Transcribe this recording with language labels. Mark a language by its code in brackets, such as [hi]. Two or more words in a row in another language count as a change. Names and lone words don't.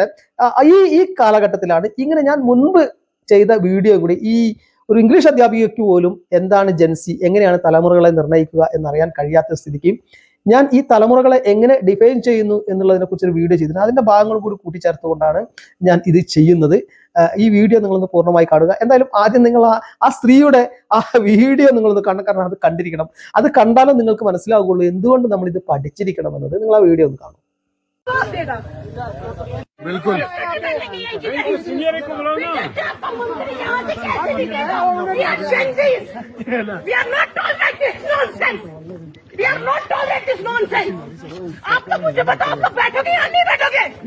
[ml] ഈ കാലഘട്ടത്തിലാണ് ഇങ്ങനെ ഞാൻ മുൻപ് ചെയ്ത വീഡിയോ കൂടി ഈ ഒരു ഇംഗ്ലീഷ് അധ്യാപികയ്ക്ക് പോലും എന്താണ് ജെൻസി, എങ്ങനെയാണ് തലമുറകളെ നിർണ്ണയിക്കുക എന്നറിയാൻ കഴിയാത്ത സ്ഥിതിക്ക് ഞാൻ ഈ തലമുറകളെ എങ്ങനെ ഡിഫൈൻ ചെയ്യുന്നു എന്നുള്ളതിനെ കുറിച്ചൊരു വീഡിയോ ചെയ്തിട്ടുണ്ട്. അതിന്റെ ഭാഗങ്ങൾ കൂടി കൂട്ടിച്ചേർത്തുകൊണ്ടാണ് ഞാൻ ഇത് ചെയ്യുന്നത്. ഈ വീഡിയോ നിങ്ങളൊന്ന് പൂർണ്ണമായി കാണുക. എന്തായാലും ആദ്യം നിങ്ങൾ ആ സ്ത്രീയുടെ ആ വീഡിയോ നിങ്ങളൊന്ന് കാണണം, കാരണം അത് കണ്ടിരിക്കണം. അത് കണ്ടാലും നിങ്ങൾക്ക് മനസ്സിലാവുകയുള്ളൂ എന്തുകൊണ്ട് നമ്മൾ ഇത് പഠിച്ചിരിക്കണം എന്നത്. നിങ്ങൾ ആ വീഡിയോ ഒന്ന് കാണും. [hi] बिल्कुल आपको मुझे बताओ, तो बैठोगे या नहीं बैठोगे?